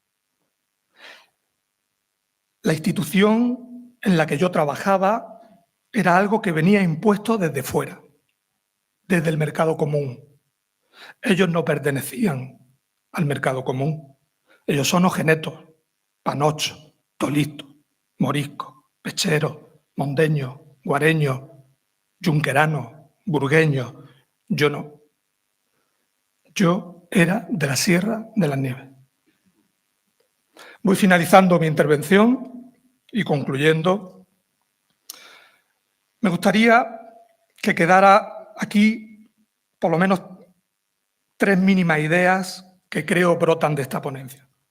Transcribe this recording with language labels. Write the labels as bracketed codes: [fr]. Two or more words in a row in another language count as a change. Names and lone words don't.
[es] La institución en la que yo trabajaba era algo que venía impuesto desde fuera, desde el mercado común. Ellos no pertenecían al mercado común. Ellos son ojenetos, panochos, tolitos, moriscos, pecheros, mondeños, guareños, yunqueranos, burgueños. Yo no. Yo era de la Sierra de las Nieves. Voy finalizando mi intervención y concluyendo. Me gustaría que quedara aquí por lo menos 3 mínimas ideas que creo brotan de esta ponencia.